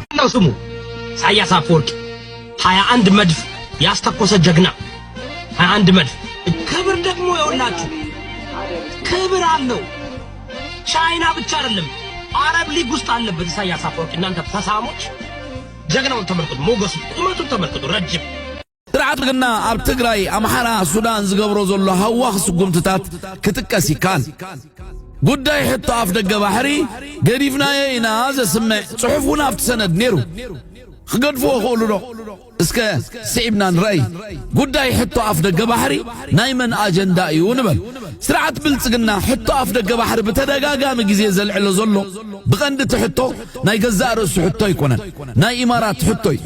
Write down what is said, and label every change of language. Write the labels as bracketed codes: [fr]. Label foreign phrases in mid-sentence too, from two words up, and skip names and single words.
[am] ነው ስሙ ኢሳያስ አፈወርቂ 21 መድፍ ያስተኮሰ ጀግና 21 መድፍ። ክብር ደግሞ ይኸውላችሁ ክብር አለው። ቻይና ብቻ አይደለም አረብ ሊግ ውስጥ አለበት ኢሳያስ አፈወርቂ። እናንተ ተሳሞች ጀግናውን ተመልከቱ፣ ሞገሱ ቁመቱን ተመልከቱ። ረጅም [ti] ስርዓት ግና ኣብ ትግራይ ኣምሓራ ሱዳን ዝገብሮ ዘሎ ሃዋኽ ስጉምትታት ክጥቀስ ይካል። ጉዳይ ሕቶ ኣፍ ደገ ባሕሪ ገዲፍናየ ኢና ዘስምዕ ጽሑፍ እውን ኣብቲ ሰነድ ነይሩ። ክገድፍዎ ክእሉ ዶ? እስከ ስዒብና ንረአይ። ጉዳይ ሕቶ ኣፍ ደገ ባሕሪ ናይ መን ኣጀንዳ እዩ ንበል። ስርዓት ብልጽግና ሕቶ ኣፍ ደገ ባሕሪ ብተደጋጋሚ ግዜ ዘልዕሎ ዘሎ ብቐንዲ እቲ ሕቶ ናይ ገዛእ ርእሱ ሕቶ ኣይኮነን፣ ናይ ኢማራት ሕቶ እዩ።